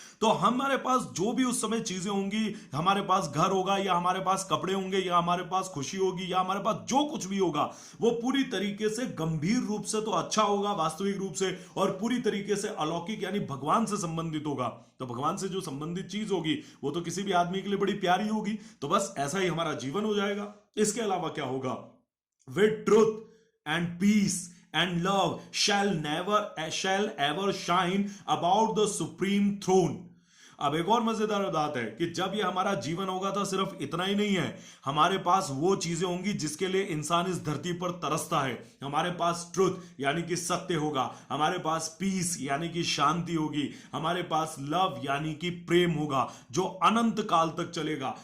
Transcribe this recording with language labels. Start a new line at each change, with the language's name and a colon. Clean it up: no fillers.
Hindi: तो हमारे पास जो भी उस समय चीजें होंगी, हमारे पास घर होगा या हमारे पास कपड़े होंगे या हमारे पास खुशी होगी या हमारे पास जो कुछ भी होगा, वो पूरी तरीके से गंभीर रूप से तो अच्छा होगा, वास्तविक रूप से, और पूरी तरीके से अलौकिक यानी भगवान से संबंधित होगा। तो भगवान से जो संबंधित चीज होगी वो तो किसी भी आदमी के लिए बड़ी प्यारी होगी। तो बस ऐसा ही हमारा जीवन हो जाएगा। इसके अलावा क्या होगा?
English: With truth and peace and love shall ever shine about the supreme throne।
Hindi: अब एक और मजेदार बात है कि जब ये हमारा जीवन होगा तो सिर्फ इतना ही नहीं है, हमारे पास वो चीजें होंगी जिसके लिए इंसान इस धरती पर तरसता है। हमारे पास ट्रुथ यानी कि सत्य होगा, हमारे पास पीस यानी कि शांति होगी, हमारे पास लव यानी कि प्रेम होगा जो अनंत काल तक चलेगा।